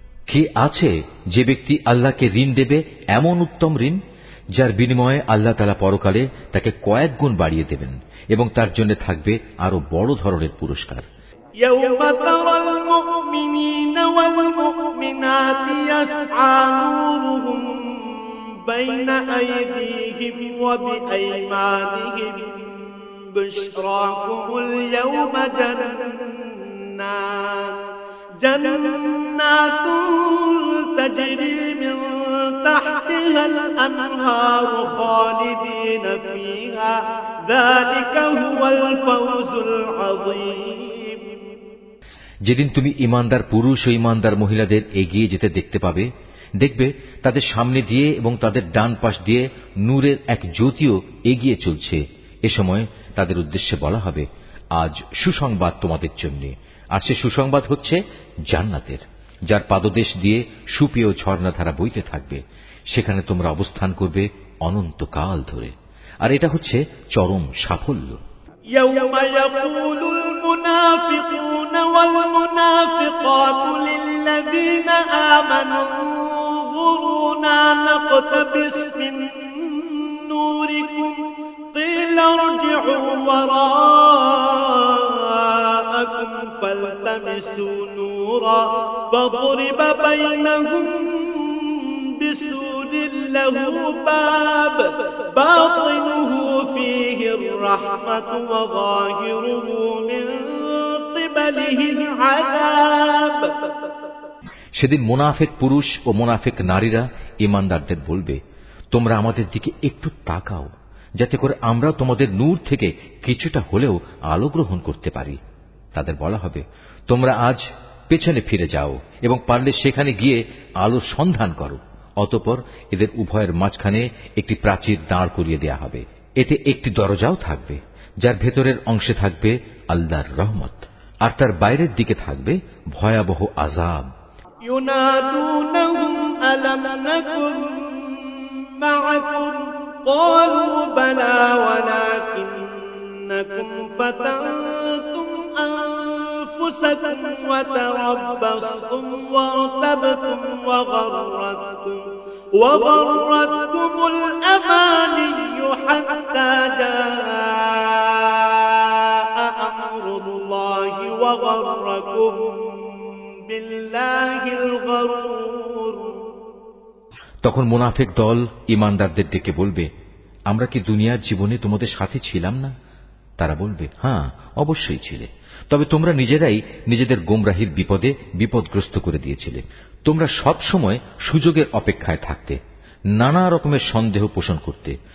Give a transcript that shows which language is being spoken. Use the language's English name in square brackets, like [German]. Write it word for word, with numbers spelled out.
[Bangla] কে আছে যে ব্যক্তি আল্লাহকে ঋণ দেবে এমন উত্তম ঋণ যার বিনিময়ে আল্লাহ তাআলা পরকালে তাকে কয়েক গুণ বাড়িয়ে দেবেন এবং তার জন্য থাকবে আরো বড় ধরনের পুরস্কার। [Arabic] يوم ترى المؤمنين والمؤمنات يسعى نورهم بين أيديهم وبأيمانهم بشراكم اليوم جنات جنات تجري من تحتها الأنهار خالدين فيها ذلك هو الفوز العظيم. [Bangla] যেদিন তুমি ইমানদার পুরুষ ও ইমানদার মহিলাদের এগিয়ে যেতে দেখতে পাবে, দেখবে তাদের সামনে দিয়ে এবং তাদের ডান পাশ দিয়ে নূরের এক জ্যোতিও এগিয়ে চলছে। এ সময় তাদের উদ্দেশ্যে বলা হবে, আজ সুসংবাদ তোমাদের জন্য, আর সে সুসংবাদ হচ্ছে জান্নাতের, যার পাদদেশ দিয়ে সুপেয় ঝর্ণাধারা বইতে থাকবে। সেখানে তোমরা অবস্থান করবে অনন্তকাল ধরে, আর এটা হচ্ছে চরম সাফল্য। [Arabic] يوم يقول المنافقون والمنافقات للذين آمنوا انظرونا نقتبس من نوركم قيل ارجعوا وراءكم فالتمسوا نورا فضرب بينهم بسور له باب باطنه فيه الرحمة وظاهره من قبله العذاب. [Bangla] সেদিন মুনাফিক পুরুষ ও মুনাফিক নারীরা ইমানদারদের বলবে, তোমরা আমাদের দিকে একটু তাকাও যাতে করে আমরা তোমাদের নূর থেকে কিছুটা হলেও আলো গ্রহণ করতে পারি। তাদের বলা হবে, তোমরা আজ পেছনে ফিরে যাও এবং পারলে সেখানে গিয়ে আলোর সন্ধান করো। অতঃপর এদের উভয়ের মাঝখানে একটি প্রাচীর দাঁড় করিয়ে দেয়া হবে, এতে একটি দরজাও থাকবে যার ভেতরের অংশে থাকবে আল্লাহর রহমত আর তার বাইরের দিকে থাকবে ভয়াবহ আযাব। [Arabic] ইউনাদুনহুম আলাম নাকুম মাআকুম ক্বালু বালা ওয়ালাকিন্নাকুম ফাতানতুম أنفسكم وتربصتم وارتبتم وغرتكم وغرتكم الأماني حتى جاء أمر الله وغركم بالله الغرور. [Bangla] তখন মুনাফিক দল ইমানদারদের ডেকে বলবে, আমরা কি দুনিয়ার জীবনে তোমাদের সাথে ছিলাম না? তারা বলবে, হ্যাঁ অবশ্যই ছিলে, তবে তোমরা নিজেরাই নিজেদের গোমরাহির বিপদে বিপদগ্রস্ত করে দিয়েছিলে। তোমরা সব সময় সুযোগের অপেক্ষায় থাকতে, নানা রকমের সন্দেহ পোষণ করতে।